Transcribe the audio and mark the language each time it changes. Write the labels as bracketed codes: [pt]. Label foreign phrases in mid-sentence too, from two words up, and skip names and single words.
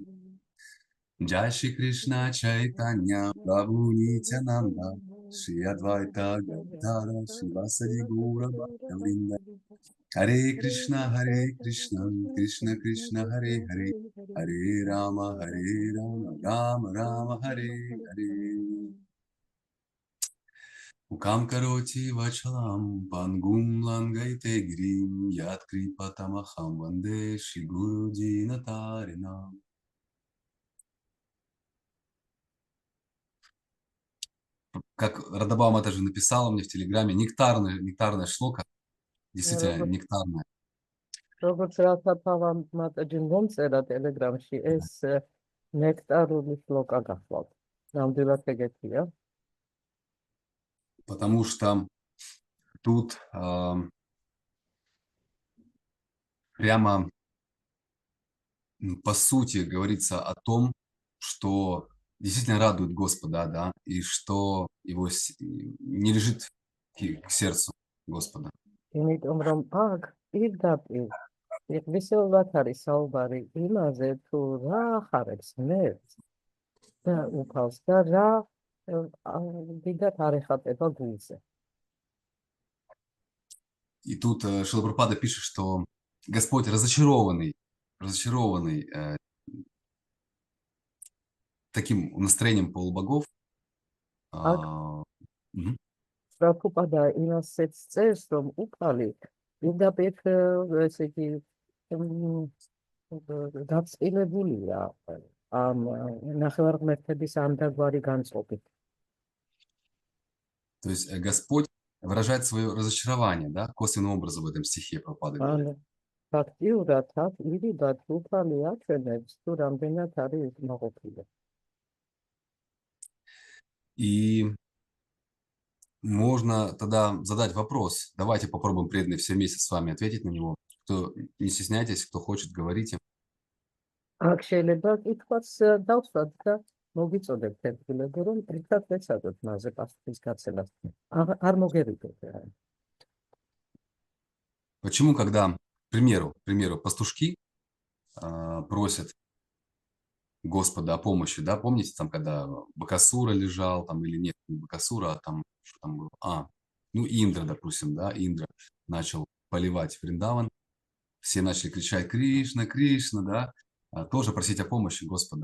[sa] जय श्री कृष्ण चैतन्य प्रभु नित्यानन्द श्री अद्वैत गदाधर श्री वासादि गौर भक्त वृन्द हरे कृष्ण, कृष्ण कृष्ण, हरे हरे, हरे राम, राम राम, हरे हरे. मूकं करोति वाचालं, पङ्गुं लङ्घयते गिरिम्, यत् कृपातमहं वन्दे श्रीगुरुं दीनतारणम्. [ru] Как Радабам это же написала мне в Телеграме, нектарная шлока, действительно нектарная. [ka] როგორც რათაფავამ მატაჯიმ მომწერა ტელეგრამში ეს ნექტარული შლოკა გახლავთ. ნამდვილად ეგეთია. [ru] Потому что тут прямо по сути говорится о том, что действительно радует Господа, да, и что его не лежит к сердцу Господа. [ka] იმიტომ რომ აქ პირდაპირ ვისეულად არის საუბარი იმაზე თუ რა ახარებს მერს და უფალს და რა დიდად არ ეხატება გულზე. [ru] И тут Шрила Прабхупада пишет, что Господь разочарованный таким настроением полубогов. [ka] Prabhupada იმასაც წერს, რომ უფალი პირდაპირ ესე იგი გაწილებულია ამ ნახევარღმერთების ამდაგვარი განწყობით. [ru] То есть Господь выражает свое разочарование, да, косвенным образом в этом стихе Прабхупада говорит. [ka] ფაქტიურად აქ ირიბად უფალი აჩვენებს თუ რამდენად არის მოყოფილი. [ru] И можно тогда задать вопрос. Давайте попробуем, преданные, все вместе с вами ответить на него. Кто, не стесняйтесь, кто хочет, говорите. [ka] აქ შეიძლება კითხვას დავსვათ და მოგიწოდებთ ერთგულები, რომ ერთად ვეცადოთ მასზე პასუხის გაცემას. არ მოგერიდოთ. [ru] Почему, когда, к примеру, пастушки просят Господа о помощи, да, помните, там, когда Бакасура лежал, там, или нет, не Бакасура, а там, что там было, Индра, допустим, да, Индра начал поливать Вриндаван, все начали кричать Кришна, Кришна, да, тоже просить о помощи Господа.